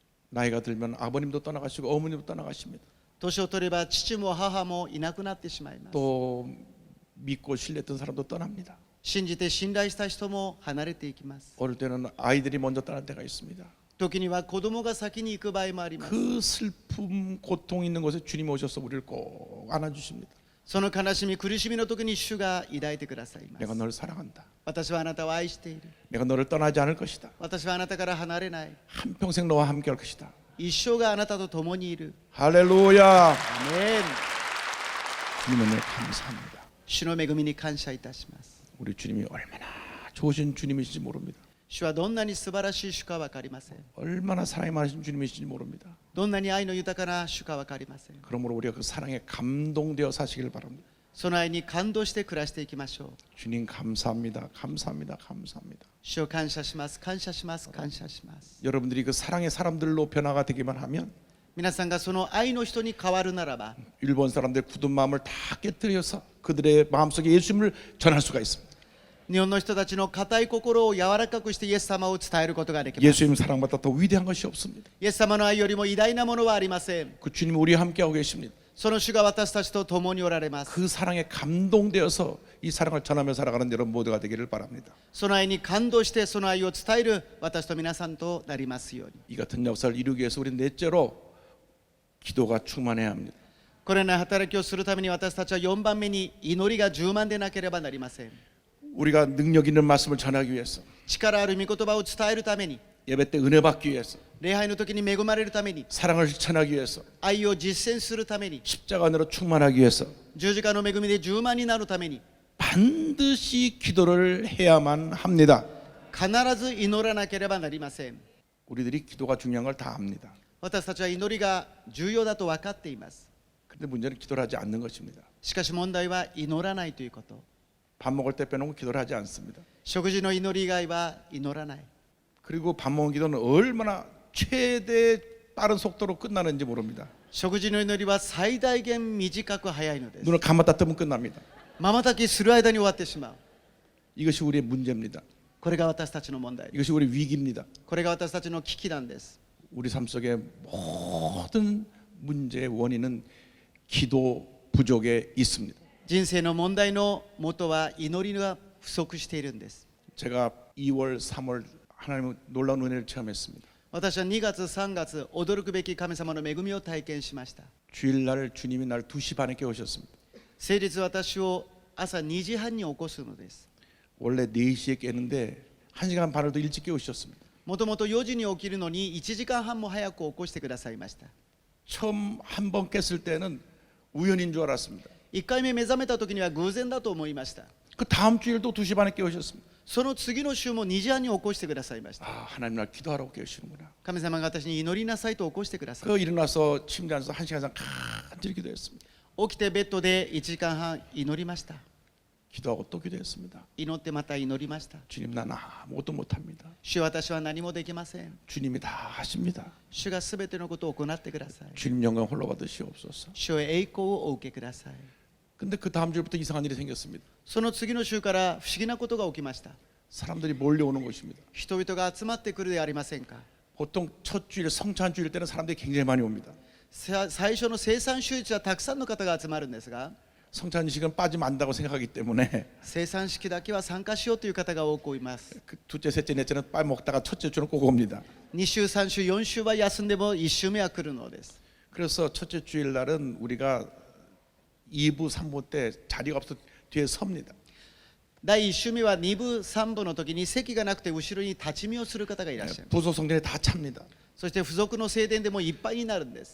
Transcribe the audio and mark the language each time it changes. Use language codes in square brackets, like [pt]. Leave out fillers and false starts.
[ko] 나이가 들면 아버님도 떠나가시고 어머님도 떠나가십니다. [ja] 年を取れば父も母もいなくなってしまいます。 [ko] 또 믿고 신뢰했던 사람도 떠납니다. [ja] 信じて信頼した人も離れていきます。 [ko] 어릴 때는 아이들이 먼저 떠날 때가 있습니다. [ja] 時には子供が先に行く場合もあります。 [ko] 그 슬픔 고통 있는 곳에 주님 오셔서 우리를 꼭 안아주십니다. [ja] その悲しみ苦しみの時に主が抱いてくださいま [ko] 내가 [ja] す。 [ko] 너를 사랑한다. [ja] 私はあなたを愛している。 [ko] 내가 너를 떠나지 않을 것이다. [ja] 私はあなたから離れない。 [ko] 한평생 너와 함께 할 것이다. [ja] 一生があなたと共にいる。 [ko] 할렐루야. [ja] アメン。 [ko] 주님 은혜 감사합니다. [ja] 主の恵みに感謝いたします。 [ko] 우리 주님이 얼마나 좋으신 주님이신지 모릅니다. [ja] 主はどんなに素晴らしい主か分かりません。 [ko] 얼마나 사랑이 많으신 주님이신지 모릅니다. [ja] どんなに愛の豊かな主か分かりません。 [ko] 그러므로 우리가 그 사랑에 감동되어 사시길 바랍니다. [ja] その愛に感動して暮らしていきましょう。 [ko] 주님 감사합니다. 감사합니다. 감사합니다. [ja] 主を感謝します。感謝します。感謝します。 [ko] 여러분들이 그 사랑의 사람들로 변화가 되기만 하면 [ja] 皆さんがその愛の人に変わるならば、 [ko] 일본 사람들의 굳은 마음을 다 깨뜨려서 그들의 마음속에 예수님을 전할 수가 있습니다. [ja] 日本の人たちの固い心を柔らかくしてイエス様を伝えることができます。 [ko] 예수님 사랑보다 더 위대한 것이 없습니다. [ja] イエス様の愛よりも偉大なものはありません。 [ko] 그 주님 우리와 함께하고 계십니다. [ja] その主が私たちと共におられます。 [ko] 그 사랑에 감동되어서 이 사랑을 전하며 살아가는 여러분 모두가 되기를 바랍니다. [ja] その愛に感動してその愛を伝える私と皆さんとなりますように。 [ko] 이 같은 역사를 이루기 위해서 우리 넷째로 기도가 충만해야 합니다. [ja] これらの働きをするために私たちは4番目に祈りが充満でなければなりません。 [ko] 우리가 능력 있는 말씀을 전하기 위해서 [ja] 力ある御言葉を伝えるために、 [ko] 예배 때 은혜 받기 위해서 [ja] 礼拝の時に恵まれるために、 [ko] 사랑을 실천하기 위해서 [ja] 愛を実践するために、 [ko] 십자가로 충만하기 위해서 [ja] 十字架の恵みで充満になるために、 [ko] 반드시 기도를 해야만 합니다. [ja] 必ず祈らなければなりません。 [ko] 우리들이 기도가 중요한 걸 다 압니다. [ja] 私たちは祈りが重要だと分かっています。 [ko] 근데 문제는 기도를 하지 않는 것입니다. [ja] しかし問題は祈らないということ。 [ko] 밥 먹을 때 빼놓고 기도를 하지 않습니다. [ja] 食事の祈り以外は祈らない。 [ko] 그리고 밥 먹은 기도는 얼마나 최대 빠른 속도로 끝나는지 모릅니다. [ja] 食事の祈りは最大限短く早いのです。 [ko] 눈을 감았다 뜨면 끝납니다. [ja] 瞬きする間に終わってしまう。 [ko] 이것이 우리의 문제입니다. [ja] これが私たちの問題。 [ko] 이것이 우리 위기입니다. [ja] これが私たちの危機なんです。 [ko] 우리 삶 속의 모든 문제의 원인은 기도 부족에 있습니다. [ja] 人生の問題の元は祈りが不足しているんです。 [ko] 제가 2월, 3월 하나님의 놀라운 은혜를 체험했습니다. [ja] 私は2月3月驚くべき神様の恵みを体験しました。 [ko] 주일날 주님이 날 2시 반에 깨우셨습니다. [ja] 先日私を朝2時半に起こすのです。 [ko] 원래 4시에 깨는데 1시간 반을 더 일찍 깨우셨습니다. [ja] もともと4時に起きるのに1時間半も早く起こしてくださいました。 [ko] 처음 한 번 깼을 때는 우연인 줄 알았습니다. [ja] 1回目目覚めた時には偶然だと思いました。 [ko] 그 다음 주일도 2시 반에 깨우셨습니다. [ja] その次の週も2時半に起こしてくださいました。 [ko] 아, 하나님 날 기도하라고 깨우시는구나. [ja] 神様が私に祈りなさいと起こしてください。 [ko] 그 일어나서 침대 안에서 1시간 이상 간절히 기도했습니다. [ja] 起きてベッドで1時間半祈りました。 [ko] 기도하고 또 기도했습니다. [ja] 祈ってまた祈りました。 [ko] 주님 난 아무것도 못합니다. [ja] 主、私は何もできません。 [ko] 주님이 다 하십니다. [ja] 主がすべてのことを行ってください。 [ko] 주님 영광 홀로 받으시옵소서. [ja] 主よ、栄光をお受けください。 [ko] 근데 그 다음 주부터 이상한 일이 생겼습니다. [ja] その次の週から不思議なことが起きました。 [ko] 사람들이 몰려오는 것입니다. [ja] 人々が集まってくるではありませんか。 [ko] 보통 첫 주일 성찬 주일 때는 사람들이 굉장히 많이 옵니다. [ja] 最初の生産週日はたくさんの方が集まるんですが、 [ko] 성찬식은 빠지면 안 된다고 생각하기 때문에 [ja] 生産式だけは参加しようという方が多くいます。 [ko] 그 둘째, 셋째, 넷째는 빠먹다가 첫째 주는 꼭 옵니다. [ja] 2週、3週、4週は休んでも1週目は来るのです。 [ko] 그래서 첫째 주일 날은 우리가 2부, 3부 때 자리가 없어 뒤에 섭니다. [ja] 第1週目は2部、3部の時に席がなくて後ろに立ち見をする方がいらっしゃいます。 [ko] 부속 성전에 다 찹니다. [ja] そして付属の聖殿でもいっぱいになるんです。